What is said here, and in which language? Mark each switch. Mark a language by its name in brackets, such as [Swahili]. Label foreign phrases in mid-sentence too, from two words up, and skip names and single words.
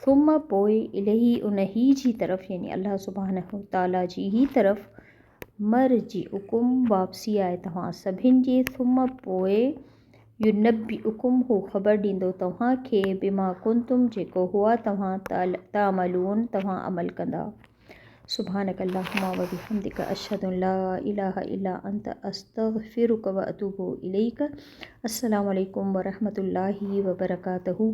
[Sindhi] थुम पोइ इलही उन ही जी तरफ़ यानी [Arabic] الله سبحانه وتعالى [Sindhi] जी ही तरफ़ मर्जिउकुम वापसी आहे तव्हां सभिनि जी। थुम पोइ युनब्बिउकुम हू ख़बर ॾींदो तव्हांखे [Arabic] بما كنتم [Sindhi] जेको हुआ तव्हां तामलून तव्हां अमल कंदा। [Arabic] سبحانك اللهم وبحمدك أشهد أن لا إله إلا أنت أستغفرك وأتوب إليك. السلام عليكم ورحمة الله وبركاته.